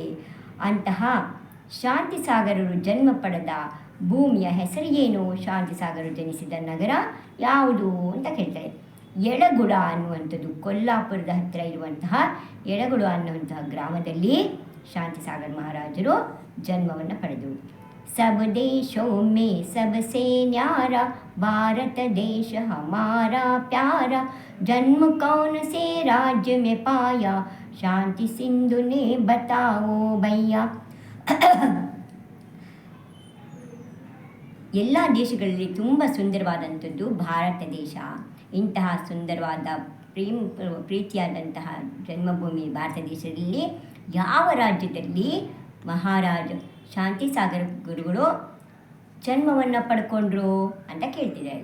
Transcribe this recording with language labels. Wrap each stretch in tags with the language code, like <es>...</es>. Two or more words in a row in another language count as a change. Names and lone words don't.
<kn>ಅಂತಹ ಶಾಂತಿಸಾಗರರು ಜನ್ಮ ಪಡೆದ ಭೂಮಿಯ ಹೆಸರು ಏನು? ಶಾಂತಿಸಾಗರರು ಜನಿಸಿದ ನಗರ ಯಾವುದು ಅಂತ ಕೇಳ್ತಾರೆ. ಯಳಗುಡ ಅನ್ನುವಂಥದ್ದು, ಕೊಲ್ಲಾಪುರದ ಹತ್ತಿರ ಇರುವಂತಹ ಯಳಗುಡ ಅನ್ನುವಂತಹ ಗ್ರಾಮದಲ್ಲಿ ಶಾಂತಿಸಾಗರ ಮಹಾರಾಜರು ಜನ್ಮವನ್ನು ಪಡೆದರು.</kn> <hi>सब देशों में सबसे न्यारा भारत देश हमारा प्यारा जन्म कौन से राज्य में पाया शांति सिंधु ने बताओ भैया.</hi> <kn>ಎಲ್ಲ ದೇಶಗಳಲ್ಲಿ ತುಂಬ ಸುಂದರವಾದಂಥದ್ದು ಭಾರತ ದೇಶ. ಇಂತಹ ಸುಂದರವಾದ ಪ್ರೀತಿಯಾದಂತಹ ಜನ್ಮಭೂಮಿ ಭಾರತ ದೇಶದಲ್ಲಿ ಯಾವ ರಾಜ್ಯದಲ್ಲಿ ಮಹಾರಾಜ ಶಾಂತಿಸಾಗರ ಗುರುಗಳು ಜನ್ಮವನ್ನು ಪಡ್ಕೊಂಡ್ರು ಅಂತ ಕೇಳ್ತಿದ್ದಾರೆ.</kn>